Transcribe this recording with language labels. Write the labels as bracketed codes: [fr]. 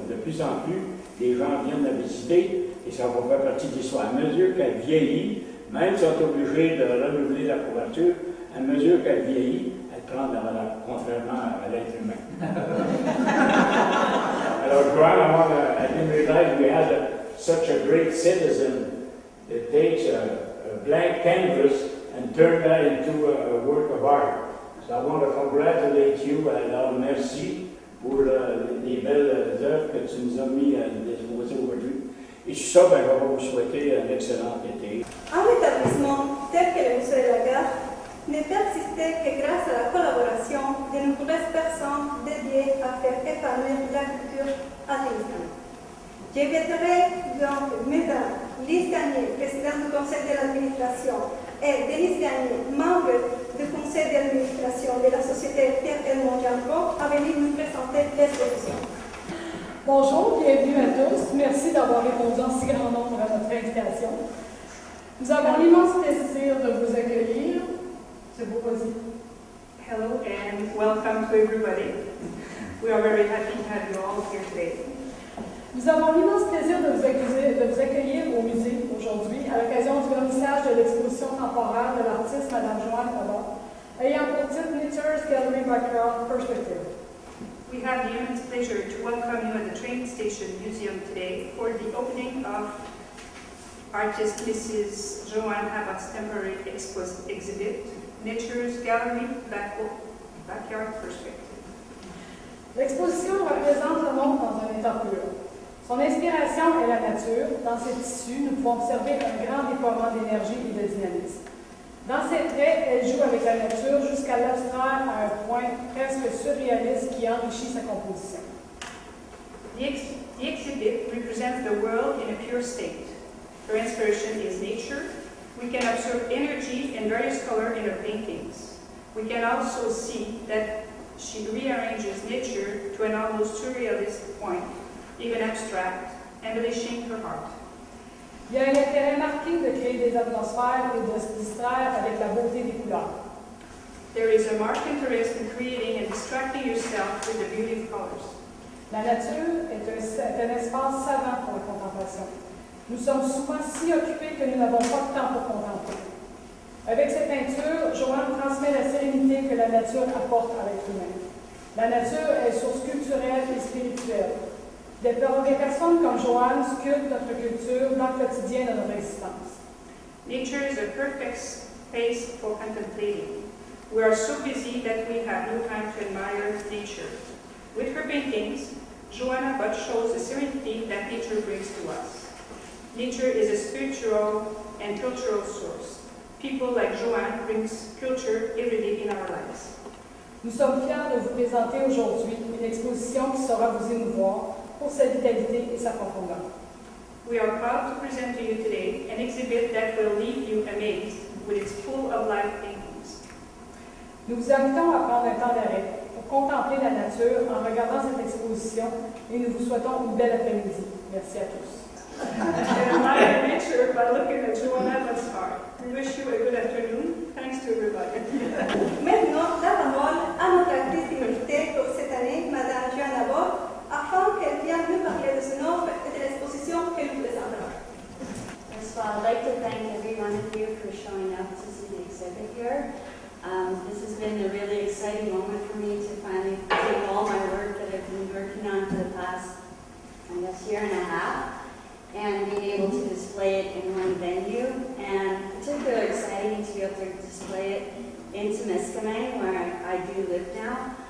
[fr] De plus en plus, les gens viennent la visiter et ça va faire partie de l'histoire. À mesure qu'elle vieillit, même si on est obligé de renouveler la couverture, à mesure qu'elle vieillit, elle prend de la valeur, contrairement à l'être humain. [en] Alors, Joanne, I didn't realize we had such a great citizen that takes a blank canvas and turn that into a work of art. So I want to congratulate you. [fr] Alors, merci pour les belles œuvres que tu nous as mis à disposer aujourd'hui. Et je suis sûr que je vais vous souhaiter un excellent été. Un établissement tel que le Musée de la Gare ne persistait que grâce à la collaboration de nombreuses personnes dédiées à faire épanouir la culture à Témiscamingue. J'inviterai donc Mme Lise Gagné, présidente du conseil de l'administration, et Denise Gagné, membre du conseil d'administration de la société Pierre-Edmond Gendron, à venir nous présenter l'exposition. Bonjour, bienvenue à tous. Merci d'avoir répondu en si grand nombre à notre invitation. Nous avons l'immense plaisir de vous accueillir. C'est beau, vas-y. [en] Hello and welcome to everybody. We are very happy to have you all here today. [fr] Nous avons l'immense plaisir de vous accueillir au musée aujourd'hui à l'occasion du vernissage de l'exposition temporaire de l'artiste Mme Joanne, ayant pour titre Knitter's Gallery Background Perspective. [en] We have the immense pleasure to welcome you at the train station museum today for the opening of artist Mrs. Joanne Abbott's temporary exhibit, Nature's Gallery, Backyard Perspective. [fr] L'exposition représente le monde dans un état pur. Son inspiration est la nature. Dans ses tissus, nous pouvons observer un grand déploiement d'énergie et de dynamisme. Dans ses traits, elle joue avec la nature jusqu'à l'abstraire à un point presque surréaliste qui enrichit sa composition. [en] The exhibit represents the world in a pure state. Her inspiration is nature. We can observe energy and various colors in her paintings. We can also see that she rearranges nature to an almost surrealist point, even abstract, embellishing her art. [fr] Il y a un intérêt marqué de créer des atmosphères et de se distraire avec la beauté des couleurs. [en] There is a marked interest in creating and distracting yourself with the beauty of colors. [fr] La nature est un espace savant pour la contemplation. Nous sommes souvent si occupés que nous n'avons pas de temps pour contempler. Avec cette peinture, Joanne transmet la sérénité que la nature apporte à l'être humain. La nature est source culturelle et spirituelle. Des personnes comme Joanne sculptent notre culture dans le quotidien de notre existence. [en] Nature is a perfect space for contemplating. We are so busy that we have no time to admire nature. With her paintings, Joanne Abbott shows the serenity that nature brings to us. Nature is a spiritual and cultural source. People like Joanne brings culture every day in our lives. [fr] Nous sommes fiers de vous présenter aujourd'hui une exposition qui saura vous émouvoir pour sa vitalité et sa profondeur. [en] We are proud to present to you today an exhibit that will leave you amazed with its full of life paintings. [fr] Nous vous invitons à prendre un temps d'arrêt pour contempler la nature en regardant cette exposition et nous vous souhaitons une belle après-midi. Merci à tous. [en] And admire nature by looking at Joanne Abbott's art. We wish you a good afternoon. Thanks to everybody. [fr] Maintenant, la parole à notre artiste invitée pour cette année, Madame Joanne Abbott, afin qu'elle vienne nous parler de son œuvre et de l'exposition qu'elle nous présentera. [en] First of all, I'd like to thank every one of you for showing up to see the exhibit here. This has been a really exciting moment for me to finally take all my work that I've been working on for the past, I guess, year and a half, and being able to display it in one venue, and particularly exciting to be able to display it in Temiskaming, where I do live now.